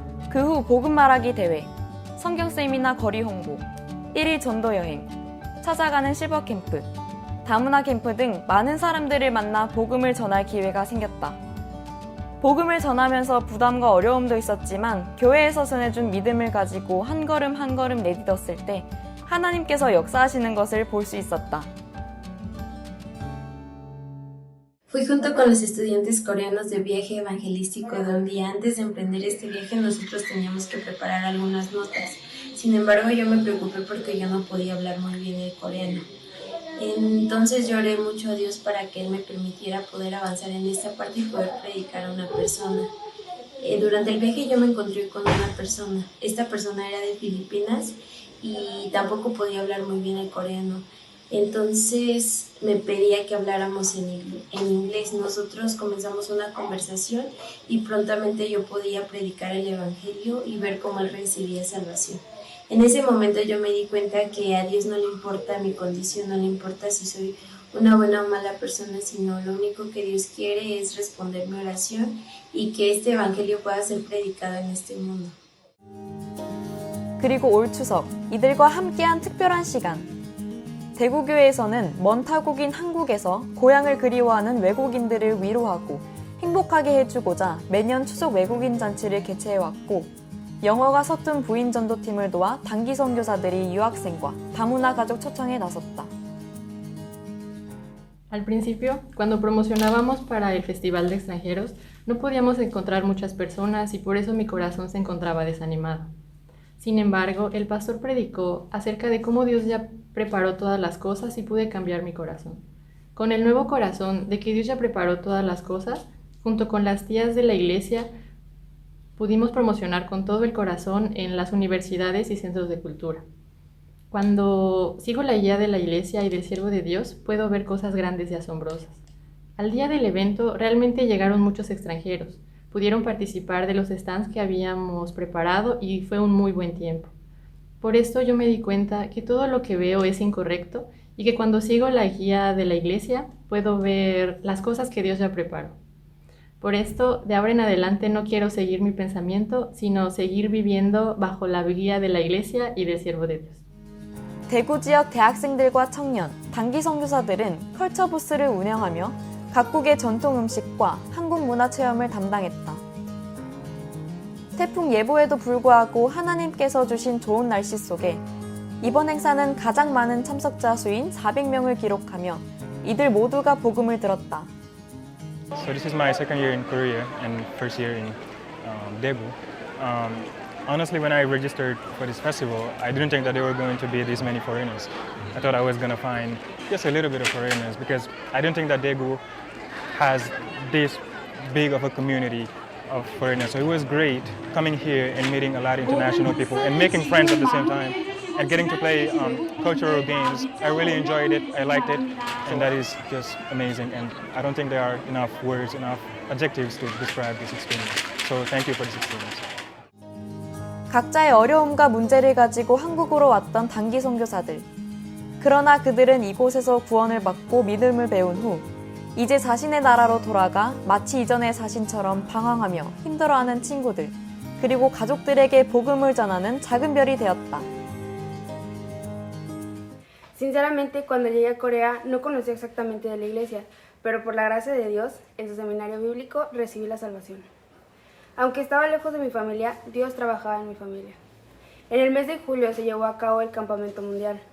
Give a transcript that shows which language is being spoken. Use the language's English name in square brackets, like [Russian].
[Korean] 그 후 복음 말하기 대회, 성경 세미나 거리 홍보, 1일 전도 여행, 찾아가는 실버 캠프, 다문화 캠프 등 많은 사람들을 만나 복음을 전할 기회가 생겼다. 복음을 전하면서 부담과 어려움도 있었지만 교회에서 전해준 믿음을 가지고 한 걸음 한 걸음 내딛었을 때 하나님께서 역사하시는 것을 볼 수 있었다. [Spanish] Fui junto con los estudiantes coreanos de viaje evangelístico donde antes de emprender este viaje nosotros teníamos que preparar algunas notas. Sin embargo, yo me preocupé porque yo no podía hablar muy bien el coreano. Entonces lloré mucho a Dios para que Él me permitiera poder avanzar en esta parte y poder predicar a una persona. Durante el viaje yo me encontré con una persona. Esta persona era de Filipinas y tampoco podía hablar muy bien el coreano. Entonces me pedía que habláramos en inglés. Nosotros comenzamos una conversación y prontamente yo podía predicar el evangelio y ver cómo él recibía salvación. En ese momento yo me di cuenta que a Dios no le importa mi condición, no le importa si soy una buena o mala persona, sino lo único que Dios quiere es responder mi oración y que este evangelio pueda ser predicado en este mundo. [Korean] 그리고 올 추석, 이들과 함께한 특별한 시간. 대구교회에서는 먼 타국인 한국에서 고향을 그리워하는 외국인들을 위로하고 행복하게 해주고자 매년 추석 외국인 잔치를 개최해왔고 영어가 서툰 부인 전도팀을 도와 단기 선교사들이 유학생과 다문화 가족 초청에 나섰다. [Spanish] Al principio, cuando promocionábamos para el Festival de Extranjeros, no podíamos encontrar muchas personas y por eso mi corazón se encontraba desanimado. Sin embargo, el pastor predicó acerca de cómo Dios ya preparó todas las cosas y pude cambiar mi corazón. Con el nuevo corazón de que Dios ya preparó todas las cosas, junto con las tías de la iglesia, pudimos promocionar con todo el corazón en las universidades y centros de cultura. Cuando sigo la guía de la iglesia y del siervo de Dios, puedo ver cosas grandes y asombrosas. Al día del evento realmente llegaron muchos extranjeros. Pudieron participar de los stands que habíamos preparado y fue un muy buen tiempo. Por esto yo me di cuenta que todo lo que veo es incorrecto y que cuando sigo la guía de la iglesia puedo ver las cosas que Dios ya preparó. Por esto, de ahora en adelante no quiero seguir mi pensamiento, sino seguir viviendo bajo la guía de la iglesia y del siervo de Dios. [Korean] 대구 지역 대학생들과 청년, 단기 선교사들은 컬처 부스를 운영하며 각국의 전통 음식과 한국 문화 체험을 담당했다. 태풍 예보에도 불구하고 하나님께서 주신 좋은 날씨 속에 이번 행사는 가장 많은 참석자 수인 400명을 기록하며 이들 모두가 복음을 들었다. [English] So this is my second year in Korea and first year in Daegu. Honestly, when I registered for this festival, I didn't think that there were going to be this many foreigners. I thought I was going to find just a little bit of foreigners because I didn't think that Daegu has this big of a community of foreigners. So it was great coming here and meeting a lot of international people and making friends at the same time and getting to play cultural games. I really enjoyed it, I liked it, and that is just amazing. And I don't think there are enough words, enough adjectives to describe this experience. So thank you for this experience. [Korean] 각자의 어려움과 문제를 가지고 한국으로 왔던 단기 선교사들. 그러나 그들은 이곳에서 구원을 받고 믿음을 배운 후 이제 자신의 나라로 돌아가 마치 이전의 자신처럼 방황하며 힘들어하는 친구들, 그리고 가족들에게 복음을 전하는 작은 별이 되었다. [Spanish] Sinceramente, cuando llegué a Corea no conocía exactamente de la iglesia, pero por la gracia de Dios, en su seminario bíblico recibí la salvación. Aunque estaba lejos de mi familia, Dios trabajaba en mi familia. En el mes de julio se llevó a cabo el campamento mundial.